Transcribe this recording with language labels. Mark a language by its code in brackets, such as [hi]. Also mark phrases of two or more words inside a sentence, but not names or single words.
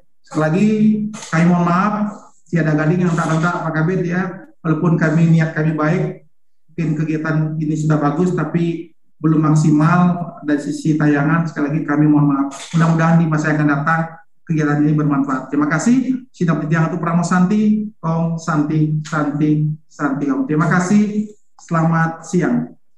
[id] Sekali lagi, kami mohon maaf, tiada gading yang tak rendah Pak Kabit ya, walaupun niat kami baik, mungkin kegiatan ini sudah bagus, tapi belum maksimal dari sisi tayangan. Sekali lagi kami mohon maaf. Mudah-mudahan di masa yang akan datang kegiatan ini bermanfaat. Terima kasih. [sa] Sidang Pitiang Atu Pramo Santi, Om Santi, Santi, Santi Om. [id] Terima kasih. Selamat siang.